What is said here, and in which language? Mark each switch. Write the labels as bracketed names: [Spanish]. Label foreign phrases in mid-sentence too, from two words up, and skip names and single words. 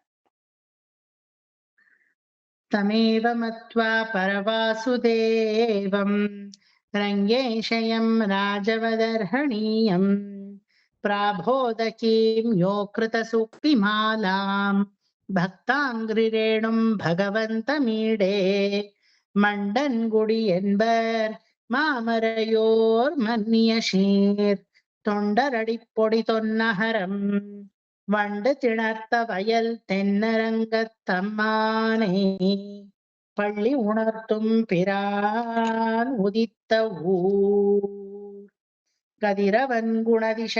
[Sanskrit] तमेव मत्वा परवासुदेवं रङ्गेशयं राजवदर्हणीयं प्राबोधकीं यो कृत सूक्तिमालां भक्ताङ्घ्रिरेणुं भगवन्तमीडे [Tamil] மண்டன் குடி என்பர் மாமரையோர் மன்னிய ஷீர் தொண்டரடி பொடி தொன்னகரம் வண்டு திணர்த்த வயல் தென்னரங்கத்தம்மானே பள்ளி உணர்த்தும் பிரான் உதித்த ஊர் கதிரவன் குணதிசை